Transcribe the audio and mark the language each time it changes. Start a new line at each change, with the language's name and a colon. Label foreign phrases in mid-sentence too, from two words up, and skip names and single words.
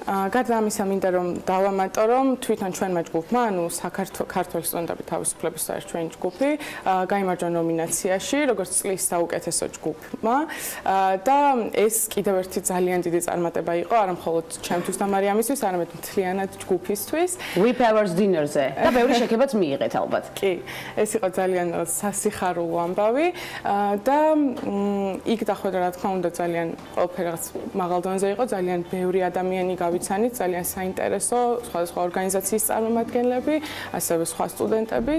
Georgian: გარდა ამისა მინდა რომ დავამატო, რომ თვითონ ჩვენმა ჯგუფმა, ანუ ქართველ სტუდენტების თავისუფლების საერთო ჩვენი ჯგუფი გაიმარჯვა ნომინაციაში, როგორც წლის საუკეთესო ჯგუფმა და ეს კიდევ ერთი ძალიან დიდი წარმატება იყო, არა მხოლოდ ჩემთვის და მარიამისთვის, არამედ მთლიანად ჯგუფისთვის.
English: Whip Hours dinner-
Georgian: ზე და ბევრი შექებაც მიიღეთ ალბათ. კი, ეს იყო ძალიან სასიხარულო ამბავი და იქ დახვედრა რა თქმა უნდა ძალიან ყველაფერი რაღაც მაღალ დონეზე იყო, ძალიან ბევრი ადამიანი გავიცანით, ძალიან საინტერესო სხვადასხვა ორგანიზაციის წარმომადგენლები, ასევე სხვა სტუდენტებიც.